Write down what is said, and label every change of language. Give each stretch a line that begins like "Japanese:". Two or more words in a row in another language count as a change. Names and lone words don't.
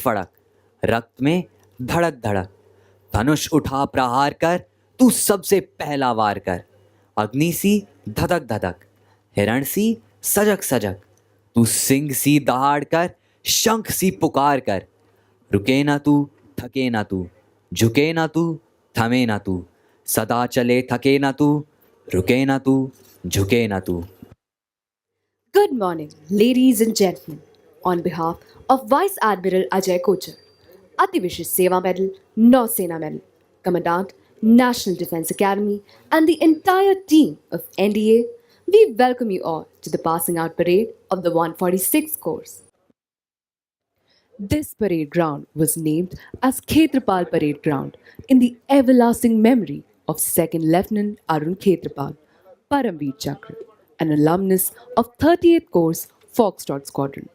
Hindi: फड़क, रक्त में धड़क धड़क, धनुष उठा प्रहार कर, तू सबसे पहला वार कर, अग्नि सी धधक धधक, हिरण सी सजग सजग, तू सिंह सी दहाड़ कर, शंख सी पुकार कर, रुके ना तू, थके ना तू, झुके ना तू, थमे ना तू, सदा चले थके ना तू, रुके ना तू, झुके ना तू.
English: Good morning, ladies and gentlemen. On behalf of Vice Admiral Ajay Kochar, Ativishish Seva Medal, Nausena Medal, Commandant, National Defence Academy, and the entire team of NDA, we welcome you all to the passing out parade of the 146th course. This parade ground was named as Khetrapal Parade Ground in the everlasting memory of 2nd Lieutenant Arun Khetrapal, Paramveer Chakra, an alumnus of 38th Course Foxtrot Squadron.